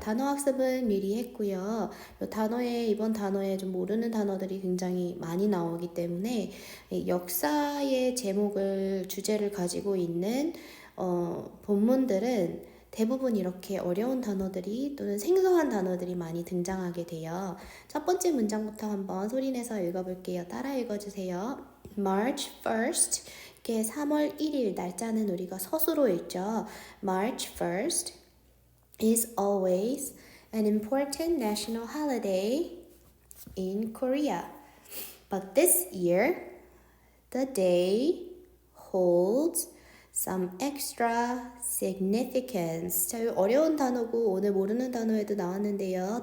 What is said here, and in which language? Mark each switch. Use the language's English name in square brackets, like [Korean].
[Korean] 단어 학습은 미리 했고요. 이번 단어에 좀 모르는 단어들이 굉장히 많이 나오기 때문에 역사의 주제를 가지고 있는 본문들은 대부분 이렇게 어려운 단어들이 또는 생소한 단어들이 많이 등장하게 돼요. 첫 번째 문장부터 한번 소리내서 읽어볼게요. 따라 읽어주세요. March 1st 이렇게 3월 1일 날짜는 우리가 서술로 읽죠. [English] March 1st is always an important national holiday in Korea. But this year, the day holds some extra significance. [Korean] 자, 이 어려운 단어고 오늘 모르는 단어에도 나왔는데요.